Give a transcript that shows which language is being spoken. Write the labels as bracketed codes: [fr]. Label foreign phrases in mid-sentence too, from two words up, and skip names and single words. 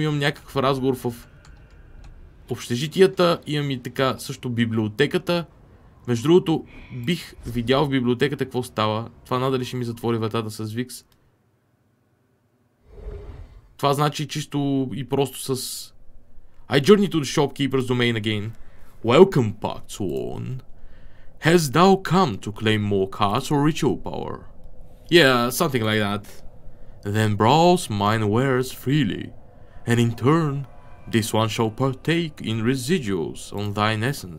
[bg] Имам някакъв разговор в общежитията, имам и така също библиотеката. Между другото, бих видял в библиотеката какво става. Това надали ще ми затвори вратата с Викс. Това значи чисто и просто с... [en] I journey to the shopkeeper's domain again. Welcome, Pact Sworn. Hast thou come to claim more cards or ritual power? Yeah, something like that. Then browse mine wares freely, and in turn, this one shall partake in residuals on thine essence.